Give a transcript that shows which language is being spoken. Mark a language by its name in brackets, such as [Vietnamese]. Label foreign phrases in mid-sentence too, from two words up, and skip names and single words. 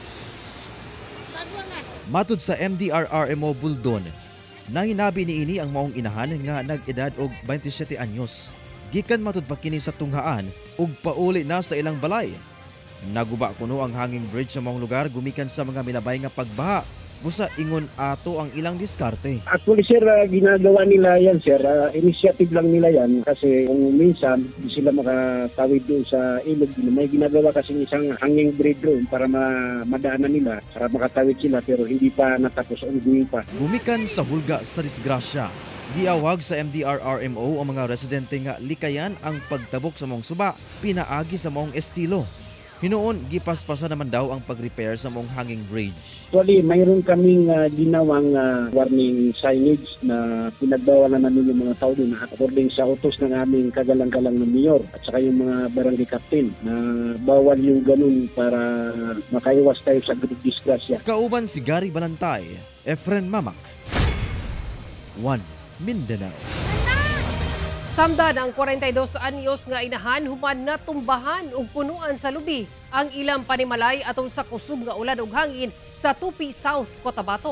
[Cebuano] Matud sa MDRRMO Buldon, nanginabi niini ang maong inahan nga nag-edad og 27 anyos. Gikan matud pa kini sa tunghaan ug pauli na sa ilang balay. Naguba kuno ang [English] hanging bridge [Cebuano] sa maong lugar gumikan sa mga milabay nga pagbaha. Busa ingon ato ang ilang diskarte. [English] Actually sir, [Filipino] ginagawa nila yan sir. Initiative lang nila yan kasi kung minsan di sila makatawid doon sa ilog. May ginagawa kasi isang [English] hanging bridge [Filipino] doon para madaanan nila para makatawid sila pero hindi pa natapos ang gawin pa. [Cebuano] Gumikan sa hulga sa disgrasya. Giawag sa MDRRMO ang mga residente nga likayan ang pagtabok sa maong suba pinaagi sa maong estilo. Hinuon gipaspasa naman daw ang pag-repair sa mong [English] hanging bridge. [Filipino] Actually, mayroon kaming ginawang [English] warning signage [Filipino] na pinagbawalan namin yung mga tao din according sa utos ng aming kagalang-galang ng mayor at saka yung mga barangay captain na bawal yung ganun para makaiwas tayo sa disgrasya. [Cebuano] Kauban si Gary Balantay, Efren Mamak, One Mindanao. Samdan ang 42 anyos nga inahan human na tumbahan ug punuan sa lubi ang ilang panimalay atong sa kusog nga ulan ug hangin sa Tupi South, Cotabato.